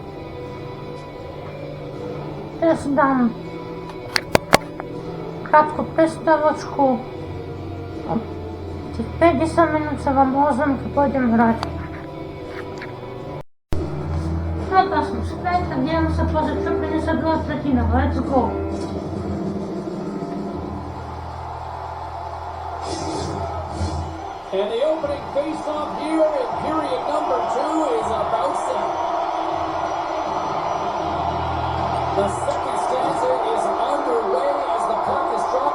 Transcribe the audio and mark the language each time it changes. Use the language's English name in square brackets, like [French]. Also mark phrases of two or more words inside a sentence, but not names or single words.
[Slovak] Teraz si dám krátku prestavočku. Tých 50 minút sa vám ozvem, keď pôjdem hrať. No teraz som späť, tak ideme sa pozrieť, čo prinesie druhá tretina. [English] Let's go! And the opening face-off here in period number 2 is about set. The second stanza is underway as the puck is dropped.